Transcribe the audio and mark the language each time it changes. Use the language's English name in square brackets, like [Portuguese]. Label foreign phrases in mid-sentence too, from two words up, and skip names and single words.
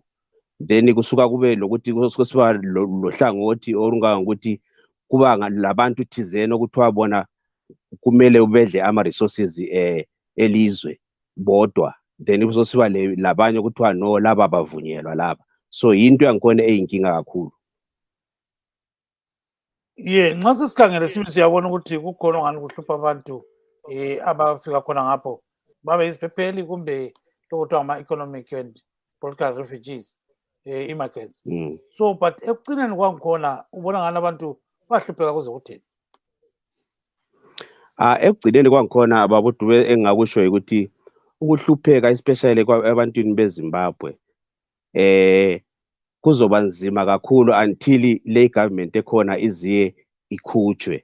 [North Ndebele] Then kusuka kube lokuthi kusiba lohlangothi olungangokuthi kuba labantu thizeni okuthiwa bona kumele ubedle ama-resources elizwe bodwa, then kusosiba labanye okuthiwa no laba bavunyelwa laba. So yinto yangikhona eyinkinga kakhulu. Yeah, nxa sesikhangele sibili siyabona ukuthi kukhona ongani kuhlupha abantu abafika khona ngapho babe yiziphepheli kumbe lokuthiwa ama- [English] economic and political refugees, immigrants. So but [North Ndebele] ekucineni kwangikhona ubona ngani abantu bahlupheka kuze kutheni? Ekugcineni kwangikhona baba Dube engakusho ukuthi ukuhlupheka especially ebantwini beZimbabwe kuzoba nzima kakhulu until le government ekhona iziye ikhutshwe.